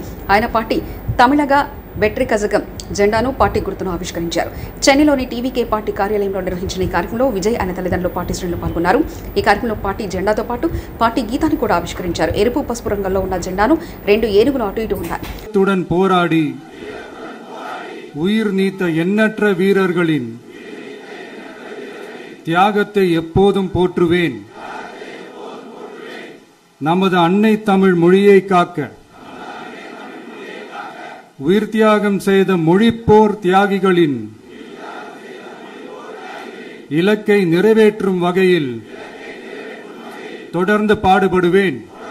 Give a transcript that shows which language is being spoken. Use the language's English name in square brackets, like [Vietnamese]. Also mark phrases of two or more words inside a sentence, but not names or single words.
[Telugu] ఆయన పార్టీ తమిళగా వెట్రి కజగం జెండాను పార్టీ గుర్తును ఆవిష్కరించారు. చెన్నైలోని టీవీకే పార్టీ కార్యాలయంలో నిర్వహించిన ఈ కార్యక్రమంలో విజయ్ ఆయన తల్లిదండ్రులు పార్టీ శ్రేణులు పాల్గొన్నారు. ఈ కార్యక్రమంలో పార్టీ జెండాతో పాటు పార్టీ గీతాన్ని కూడా ఆవిష్కరించారు. ఎరుపు పసుపు రంగుల్లో ఉన్న జెండాను 2 ఏనుగులు అటు ఇటు ఉన్నాయి. [Tamil] పోరాడి உயிர் நீத்த எண்ணற்ற வீரர்களின் தியாகத்தை எப்போதும் போற்றுவேன். நமது அன்னை தமிழ் மொழியை காக்க உயிர் தியாகம் செய்த மொழிப்போர் தியாகிகளின் இலக்கை நிறைவேற்றும் வகையில் தொடர்ந்து பாடுபடுவேன்.